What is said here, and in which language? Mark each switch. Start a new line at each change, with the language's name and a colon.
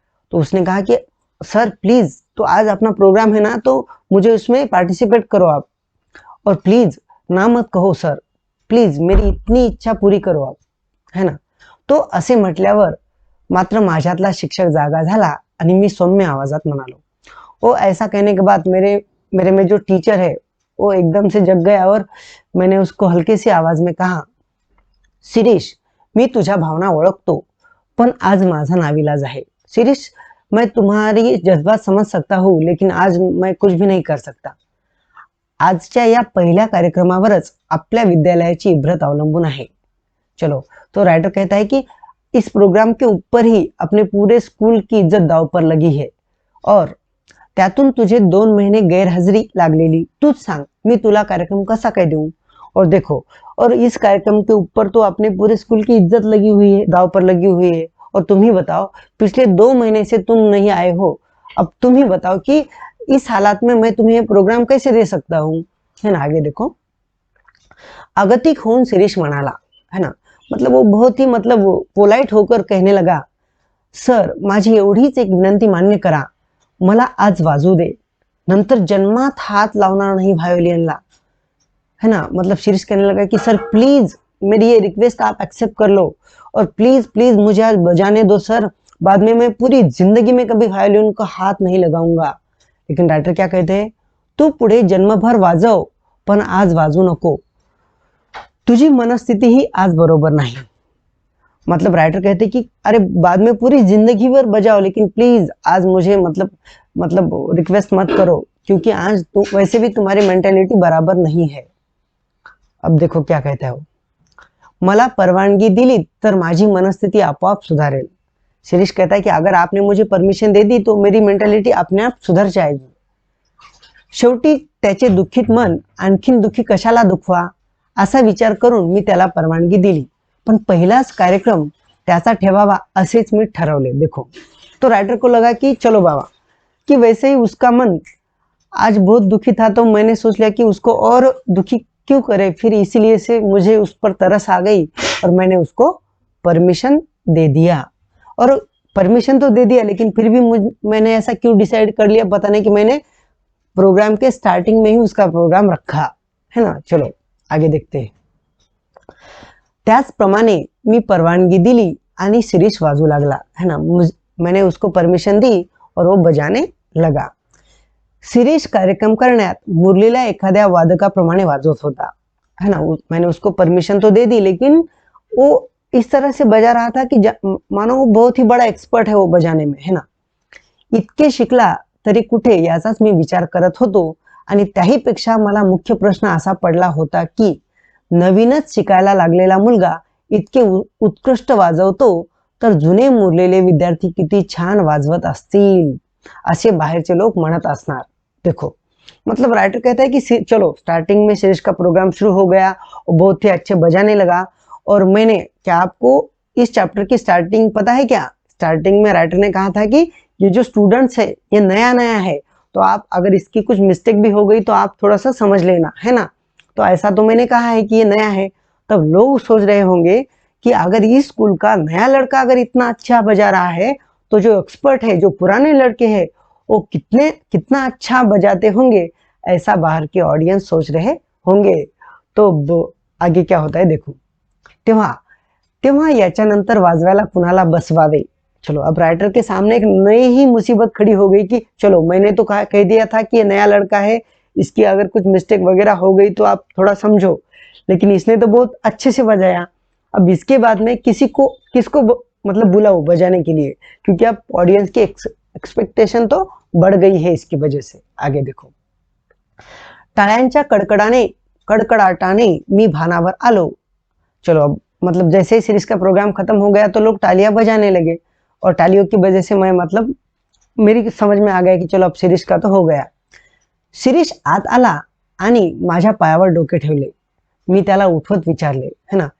Hindi: तो उसने कहा कि सर प्लीज, तो आज अपना प्रोग्राम है ना, तो मुझे उसमें पार्टिसिपेट करो आप, और प्लीज ना मत कहो सर, प्लीज मेरी इतनी इच्छा पूरी करो आप, है ना.
Marathi: तो असे म्हटल्यावर मात्र माझ्यातला शिक्षक जागा झाला आणि मी सौम्य आवाजात म्हणालो.
Hindi: वो ऐसा कहने के बाद मेरे में जो टीचर है वो एकदम से जग गया, और मैंने उसको हल्के सी आवाज में कहा,
Marathi: शिरीष मी तुझ्या भावना ओळखतो, पण आज माझा नाविलाज आहे. शिरीष
Hindi: मैं तुम्हारी जज्बात समज सकता हूँ, लेकिन आज मैं कुछ भी नहीं कर सकता.
Marathi: आजच्या या पहिल्या कार्यक्रमावरच आपल्या विद्यालयाची इब्रत अवलंबून आहे.
Hindi: चलो, तो राइटर कहता है कि इस प्रोग्राम के ऊपर ही अपने पूरे स्कूल की इज्जत दाव पर लगी है.
Marathi: और त्यातून तुझे 2 महिने गैरहजेरी लागलेली. तूच सांग, मी तुला कार्यक्रम कसा काय देऊं.
Hindi: और देखो, और इस कार्यक्रम के ऊपर तो अपने पूरे स्कूल की इज्जत लगी हुई है, दाव पर लगी हुई है. और तुम ही बताओ, पिछले 2 महीने से तुम नहीं आए हो. अब तुम ही बताओ कि इस हालात में मैं तुम्हें ये प्रोग्राम कैसे दे सकता हूँ, है ना. आगे देखो,
Marathi: अगतिक होऊन शिरीष म्हणाला,
Hindi: है ना. मतलब वो बहुत ही मतलब पोलाइट होकर कहने लगा,
Marathi: सर माझी एवढीच एक विनंती मान्य करा, मला आज वाजू दे, नंतर जन्मात हात लावणार नाही व्हायोलिनला,
Hindi: है ना. मतलब शिरीष कहने लगा कि सर प्लीज मेरी ये रिक्वेस्ट आप एक्सेप्ट कर लो, और प्लीज प्लीज मुझे आज बजाने दो सर, बाद में मैं पूरी जिंदगी में कभी वायोलिन को हाथ नहीं लगाऊंगा. लेकिन राइटर क्या कहते हैं,
Marathi: तू पुढे जन्मभर वाजव, पण आज वाजू नको. तुझी मनस्थिती ही आज बरोबर नहीं.
Hindi: मतलब राइटर कहते कि अरे बाद में पूरी जिंदगी भर बजाओ, लेकिन प्लीज आज मुझे मतलब रिक्वेस्ट मत करो, क्योंकि आज तो वैसे भी तुम्हारी मेंटेलिटी बराबर नहीं है. अब देखो क्या कहता है वो,
Marathi: मला परवानगी दिली तर माझी मनस्थिती आपोआप सुधारेल.
Hindi: शिरीष कहता है कि अगर आपने मुझे परमिशन दे दी तो मेरी मेंटेलिटी अपने आप सुधर जाएगी.
Marathi: शेवटी त्याचे दुःखित मन आणखीन दुःखी कशाला दुखवा, असा विचार करून मी त्याला परवानगी दिली, पण पहिलाच कार्यक्रम त्याचा ठेवावा असेच मी ठरवले.
Hindi: देखो, तो राइटर को लगा कि चलो बाबा, कि वैसे ही उसका मन आज बहुत दुखी था, तो मैंने सोच लिया कि उसको और दुखी क्यों करे, फिर इसीलिए से मुझे उस पर तरस आ गई और मैंने उसको परमिशन दे दिया. और परमिशन तो दे दिया, लेकिन फिर भी मैंने ऐसा क्यों डिसाइड कर लिया पता नहीं, कि मैंने प्रोग्राम के स्टार्टिंग में ही उसका प्रोग्राम रखा, है ना. चलो आगे देखते हैं.
Marathi: त्याचप्रमाणे मी परवानगी दिली आणि शिरीष वाजू लागला,
Hindi: है ना. मैंने उसको परमिशन दी और वो बजाने लगा.
Marathi: शिरीष कार्यक्रम करण्यात मुरलीला एखाद्या वादकाप्रमाणे वाजवत होता,
Hindi: है ना. मैंने उसको परमिशन तो दे दी, लेकिन वो इस तरह से बजा रहा था कि मानो वो बहुत ही बड़ा एक्सपर्ट है वो बजाने में, है ना.
Marathi: इतके शिकला तरी कुठे, याचाच मी विचार करत होतो. आणि त्याहीपेक्षा मला मुख्य प्रश्न असा पडला होता की नवीनच शिकायला लागलेला मुलगा इतके उत्कृष्ट वाजवतो, तर जुने मुरलेले विद्यार्थी किती छान वाजवत असतील, असे बाहेरचे लोक म्हणत असणार.
Hindi: देखो, मतलब राइटर कहता है कि चलो स्टार्टिंग में शिरीष का प्रोग्राम शुरू हो गया और बहुत ही अच्छे बजाने लगा. और मैंने क्या आपको इस चैप्टर की स्टार्टिंग पता है क्या, स्टार्टिंग में राइटर ने कहा था कि ये जो स्टूडेंट्स है ये नया नया है, तो आप अगर इसकी कुछ मिस्टेक भी हो गई तो आप थोड़ा सा समझ लेना, है ना. तो ऐसा तो मैंने कहा है कि ये नया है. तब लोग सोच रहे होंगे कि अगर इस स्कूल का नया लड़का अगर इतना अच्छा बजा रहा है, तो जो एक्सपर्ट है, जो पुराने लड़के हैं, वो कितना अच्छा बजाते होंगे, ऐसा बाहर के ऑडियंस सोच रहे होंगे. तो आगे क्या होता है देखो,
Marathi: तेव्हा तेव्हा याच्यानंतर वाजवायला कुणाला बसवावे.
Hindi: चलो, अब राइटर के सामने एक नई ही मुसीबत खड़ी हो गई कि चलो मैंने तो कह दिया था कि ये नया लड़का है, इसकी अगर कुछ मिस्टेक वगैरह हो गई तो आप थोड़ा समझो, लेकिन इसने तो बहुत अच्छे से बजाया. अब इसके बाद में किसको मतलब बुलाओ बजाने के लिए, क्योंकि अब ऑडियंस की एक्सपेक्टेशन तो बढ़ गई है इसकी वजह से. आगे देखो,
Marathi: टाळ्यांच्या कडकडाटाने मी भानावर आलो.
Hindi: चलो, अब मतलब जैसे ही सीरीज का प्रोग्राम खत्म हो गया तो लोग तालियां बजाने लगे, और तालियों की वजह से मैं मतलब मेरी समझ में आ गया कि चलो अब सीरीज का तो हो गया.
Marathi: शिरीष आत आला आणि माझ्या पायावर डोके ठेवले. मी त्याला उठवत विचारले,
Hindi: है ना.